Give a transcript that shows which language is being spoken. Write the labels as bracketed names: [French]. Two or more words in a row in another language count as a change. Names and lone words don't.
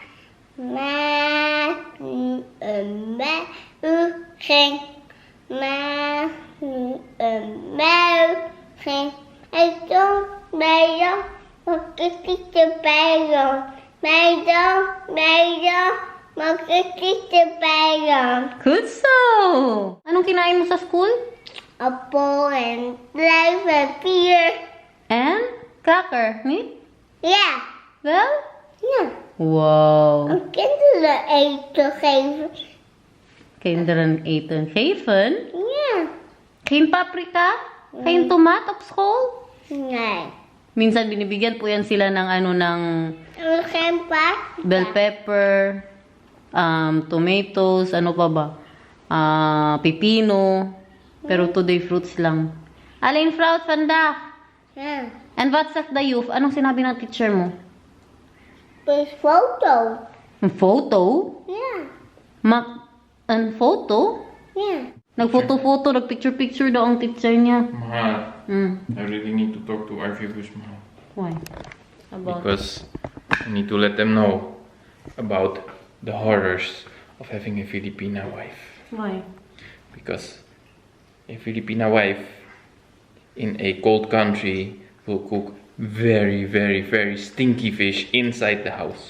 [Dutch] Maar een ging. Maar een muil ging. En toen bij jou, wat is het erbij jou? Bij jou, wat is het erbij jou? [English] Good so! [Filipino] Anong kinain mo sa school? [Dutch] Appel en druiven, bier. [English] And? Cracker, niet? [Dutch] Ja, Wel? ja. Wow. Om kinderen eten geven. Kinderen eten geven? Ja. Geen paprika? Geen tomaat op school? Nee. [Filipino] Minsan binibigyan po yan sila ng [Dutch] Geen paard. [English] bell pepper, tomatoes, [Filipino] ano pa ba? Pipino. Pero [English] today fruits [Filipino] lang. [Dutch] Alleen fruit vandaag. Ja. [English] And what said the youth? [Filipino] Anong sinabi ng teacher mo? [Dutch] Dus foto. Een foto? Ja. Een foto? Ja. [Filipino] Nag-foto-foto, nag-picture-picture daw ang teacher niya. [Dutch] Maar Mm. [English] I really need to talk to our viewers more. Why? About? Because I need to let them know about the horrors of having a Filipina wife. Why? Because a Filipina wife in a cold country will cook very, very, very stinky fish inside the house.